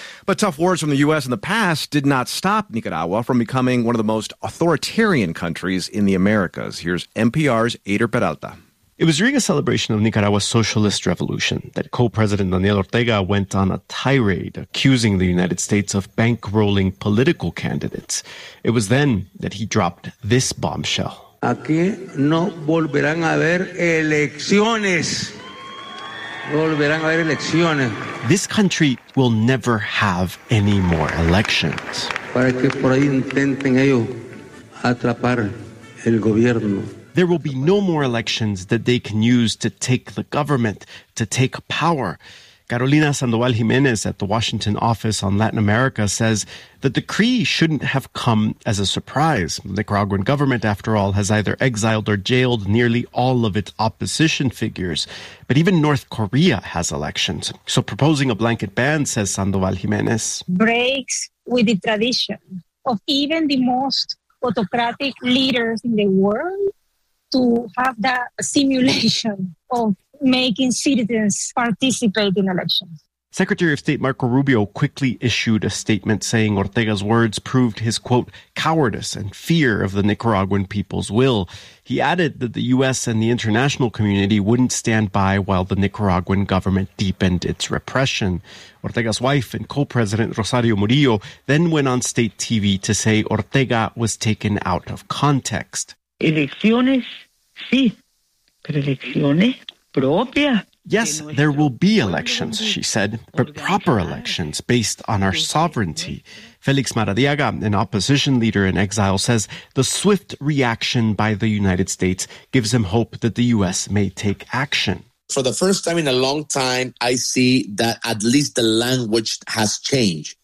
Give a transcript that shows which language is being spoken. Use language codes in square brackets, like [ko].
[en] But tough words from the U.S. in the past did not stop Nicaragua from becoming one of the most authoritarian countries in the Americas. Here's NPR's Eder Peralta. It was during a celebration of Nicaragua's socialist revolution that co-president Daniel Ortega went on a tirade accusing the United States of bankrolling political candidates. It was then that he dropped this bombshell. [es] Aquí no volverán a haber elecciones. Volverán a haber elecciones. [en] This country will never have any more elections. [es] Para que por ahí intenten ellos atrapar el gobierno. [en] There will be no more elections that they can use to take the government, to take power. Carolina Sandoval Jimenez at the Washington office on Latin America says the decree shouldn't have come as a surprise. The Nicaraguan government, after all, has either exiled or jailed nearly all of its opposition figures. But even North Korea has elections. So proposing a blanket ban, says Sandoval Jimenez, breaks with the tradition of even the most autocratic leaders in the world. To have that simulation of making citizens participate in elections. Secretary of State Marco Rubio quickly issued a statement saying Ortega's words proved his, quote, cowardice and fear of the Nicaraguan people's will. He added that the U.S. and the international community wouldn't stand by while the Nicaraguan government deepened its repression. Ortega's wife and co-president Rosario Murillo then went on state TV to say Ortega was taken out of context. [es] Elecciones, sí, pero elecciones propias. [en] Yes, there will be elections, she said, but proper elections based on our sovereignty. Félix Maradiaga, an opposition leader in exile, says the swift reaction by the United States gives him hope that the U.S. may take action. For the first time in a long time, I see that at least the language has changed.